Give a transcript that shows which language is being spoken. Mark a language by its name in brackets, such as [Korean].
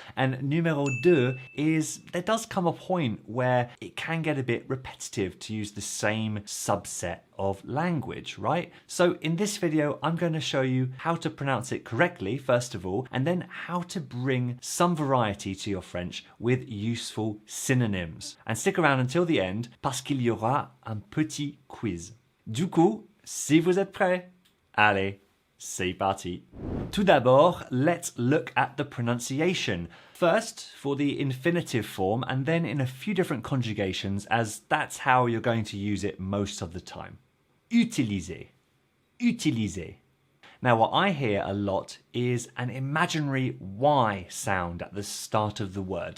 [English] And [French] numéro deux [English] is there does come a point where it can get a bit repetitive to use the same subset of language, right? So in this video, I'm going to show you how to pronounce it correctly, first of all, and then how to bring some variety to your French with useful synonyms. And stick around until the end, [French] parce qu'il y aura un petit quiz. Du coup, si vous êtes prêts, allez, c'est parti. Tout d'abord, [English] let's look at the pronunciation. First, for the infinitive form, and then in a few different conjugations, as that's how you're going to use it most of the time. Utiliser. Utiliser. Now, what I hear a lot is an imaginary Y sound at the start of the word.